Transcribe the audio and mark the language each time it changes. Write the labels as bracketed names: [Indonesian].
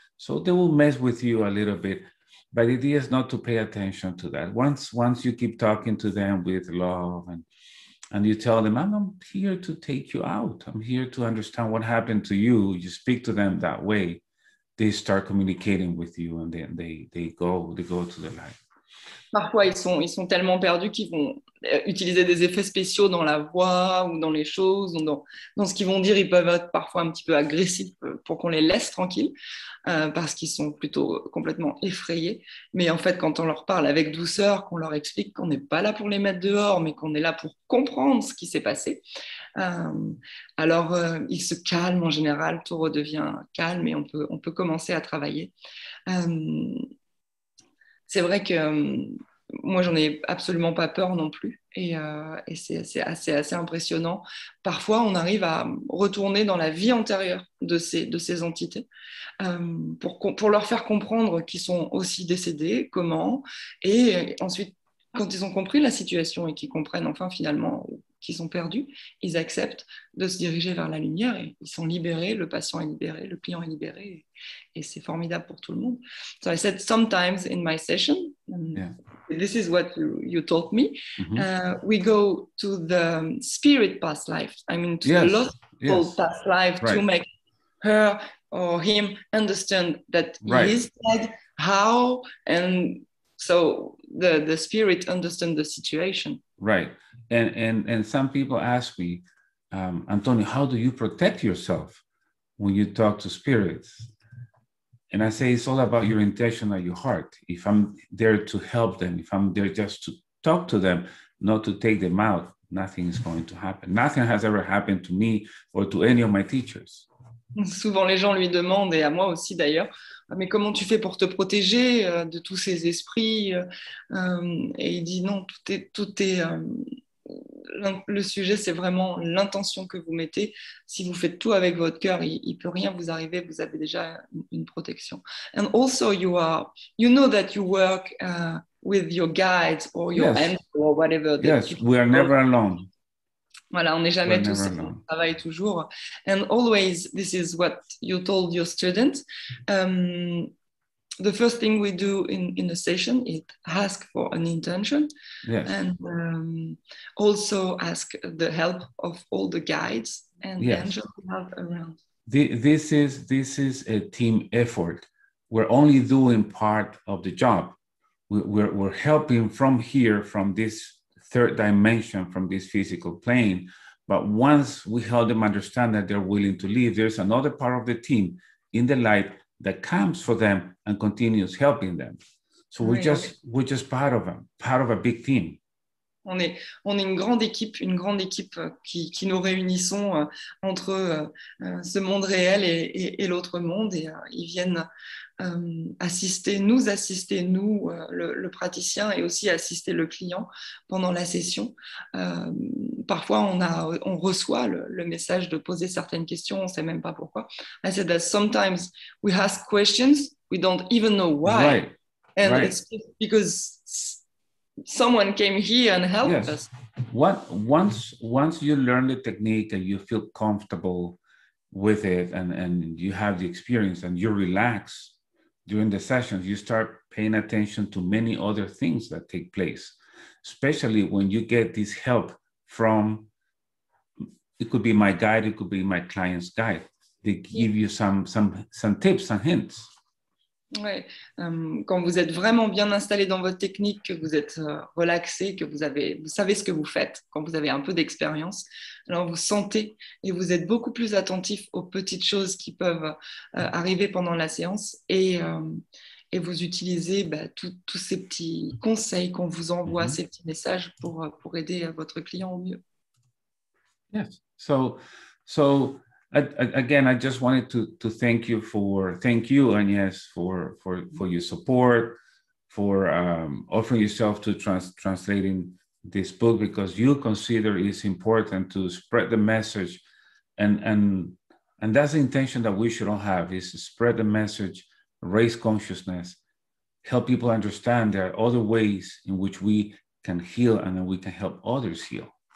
[English] So they will mess with you a little bit. But the idea is not to pay attention to that. Once you keep talking to them with love and you tell them, I'm here to take you out. I'm here to understand what happened to you. You speak to them that way. They start communicating with you, and then they go to the light. [French] Parfois, ils sont tellement perdus qu'ils vont utiliser des effets spéciaux dans la voix ou dans les choses, ou dans ce qu'ils vont dire. Ils peuvent être parfois un petit peu agressifs pour qu'on les laisse tranquilles, parce qu'ils sont plutôt complètement effrayés. Mais en fait, quand on leur parle avec douceur, qu'on leur explique qu'on n'est pas là pour les mettre dehors, mais qu'on est là pour comprendre ce qui s'est passé, alors ils se calment en général, tout redevient calme et on peut commencer à travailler. C'est vrai que moi, j'en ai absolument pas peur non plus. Et c'est assez impressionnant. Parfois, on arrive à retourner dans la vie antérieure de ces entités pour leur faire comprendre qu'ils sont aussi décédés, comment. Et ensuite, quand ils ont compris la situation et qu'ils comprennent enfin finalement qu'ils sont perdus, ils acceptent de se diriger vers la lumière et ils sont libérés, le patient est libéré, le client est libéré et c'est formidable pour tout le monde. [English] So I said sometimes in my session, Yeah. this is what you taught me, Mm-hmm. we go to the spirit past life, I mean to the Yes. lost soul past life, Right. to make her or him understand that Right. he is dead, how, and so the spirit understand the situation. Right. And some people ask me, Antonio, how do you protect yourself when you talk to spirits? And I say it's all about your intention and your heart. If I'm there to help them, if I'm there just to talk to them, not to take them out, nothing is going to happen. Nothing has ever happened to me or to any of my teachers. Souvent, les gens lui demandent, et à moi aussi d'ailleurs, mais comment tu fais pour te protéger de tous ces esprits et il dit non, tout est le sujet, c'est vraiment l'intention que vous mettez. Si vous faites tout avec votre cœur, il ne peut rien vous arriver, vous avez déjà une protection. And also you know that you work with your guides or your angel or whatever. Yes, we are never alone. [French] Voilà, on n'est jamais tout seul, on travaille toujours. [English] And always, this is what you told your students. The first thing we do in a session is ask for an intention, and also ask the help of all the guides and angels we have around. This is a team effort. We're only doing part of the job. We're helping from here, from this third dimension, from this physical plane. But once we help them understand that they're willing to leave, there's another part of the team in the light that comes for them and continues helping them. So we're just part of a big team. [French] On est une grande équipe qui nous réunissons entre ce monde réel et l'autre monde, et ils viennent nous assister, le praticien, et aussi assister le client pendant la session. Parfois, on reçoit le message de poser certaines questions, on ne sait même pas pourquoi. [English] I said that sometimes we ask questions, we don't even know why. It's just because someone came here and helped us. Once you learn the technique and you feel comfortable with it, and you have the experience and you relax during the sessions, you start paying attention to many other things that take place, especially when you get this help from, it could be my guide, it could be my client's guide. They give you some tips and hints. [French] Ouais. Quand vous êtes vraiment bien installé dans votre technique, que vous êtes relaxé, que vous savez ce que vous faites, quand vous avez un peu d'expérience, alors vous sentez et vous êtes beaucoup plus attentif aux petites choses qui peuvent arriver pendant la séance, et et vous utilisez tous ces petits conseils qu'on vous envoie, ces petits messages pour aider votre client au mieux. [English] Yes. So again, I just wanted to thank you, Agnes, for your support, for offering yourself to translating this book, because you consider it's important to spread the message, and that's the intention that we should all have, is to spread the message, raise consciousness, help people understand there are other ways in which we can heal and then we can help others heal.